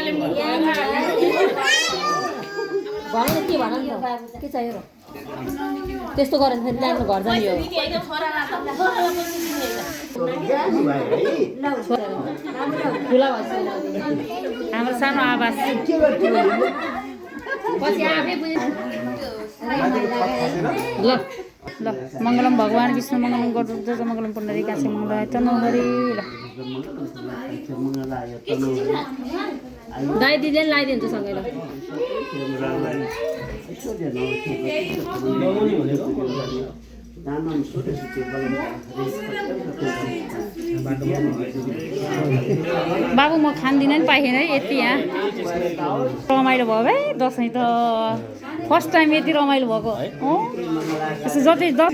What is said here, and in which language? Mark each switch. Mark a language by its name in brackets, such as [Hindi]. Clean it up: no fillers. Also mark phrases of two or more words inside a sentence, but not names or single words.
[Nepali] भन के भन के चाहियो र त्यस्तो गरेर फेरि राम्रो घर जाने हो ठुला हाम्रो सानो आवाज ल ल [Sanskrit] मङ्गलम भगवान् विष्णु मङ्गलम गरुड मङ्गलम पुण्डरी काशी मङ्गलाय तनहरी [Nepali] ल दाइ दिदीले लगाइदिन्छु सँगै ल बाबु म खान्दिनँ नि पाइएन है यति यहाँ रमाइलो भयो है दसैँ त [English] first time [Nepali] यति रमाइलो भएको यसो जति